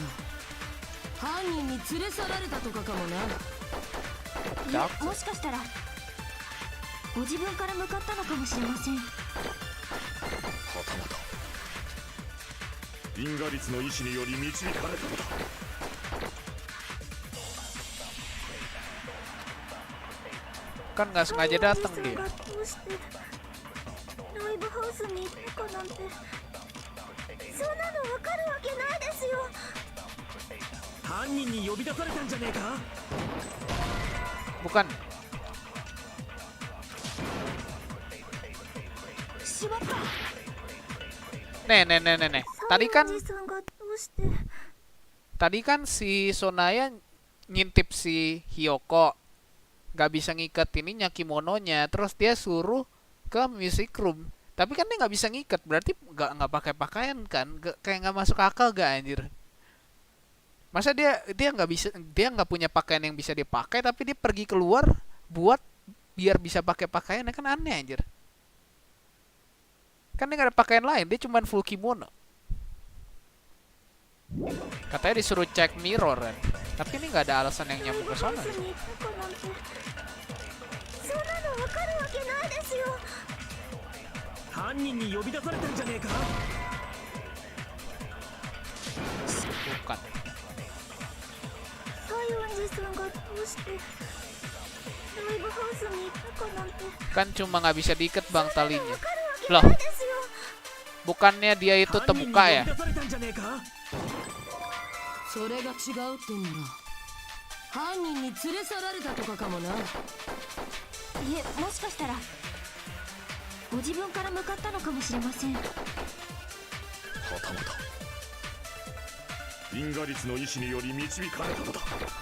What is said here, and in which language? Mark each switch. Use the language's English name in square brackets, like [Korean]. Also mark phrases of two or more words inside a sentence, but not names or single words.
[Japanese] 犯人に連れ去られたとかかもな。いや、もしかしたらご自分から向かったのかもしれません。はたまた因果律の意志により導かれたのだ。 [Indonesian] Kan nggak sengaja datang dia. [Japanese] ライブハウスに行ったかなんてそんなの分かるわけないですよ。犯人に呼び出されたんじゃねえか。 [Indonesian] Bukan. [Japanese] しまった。 [Indonesian] Nih. Tadi kan [Japanese] 西園寺さんがどうして [Indonesian] Tadi kan si Sonaya ngintip si Hyoko, gak bisa ngikat ininya kimononya, terus dia suruh ke [English] music room. [Indonesian] Tapi kan dia nggak bisa ngikat, berarti nggak pakai pakaian kan? Kayak nggak masuk akal gak anjir? Masa dia nggak bisa, dia nggak punya pakaian yang bisa dipakai, tapi dia pergi keluar buat biar bisa pakai pakaian, kan aneh anjir. Kan dia nggak ada pakaian lain, dia cuma full kimono. Katanya disuruh cek mirror kan, tapi ini nggak ada alasan yang nyambung ke sana. [Japanese] そんなの分かるわけないですよ。犯人に呼び出されたんじゃねえか。 [Indonesian] Bukan. [Japanese] 西園寺さんがどうしてライブハウスに行ったかなんて [Indonesian] Kan cuma nggak bisa diikat bang [Japanese] 分 [Indonesian] talinya. [Japanese] かるわけ [Indonesian] Loh, [Japanese] ないですよ。 [Indonesian] bukannya dia itu [Japanese] 犯人に呼び [Indonesian] terbuka ya? [Japanese] 出されたんじゃねえか。それが違うってんだ。犯人に連れ去られたとかかもな。いえ、もしかしたらご自分から向かったのかもしれません。はたまた因果律の意志により導かれたのだ。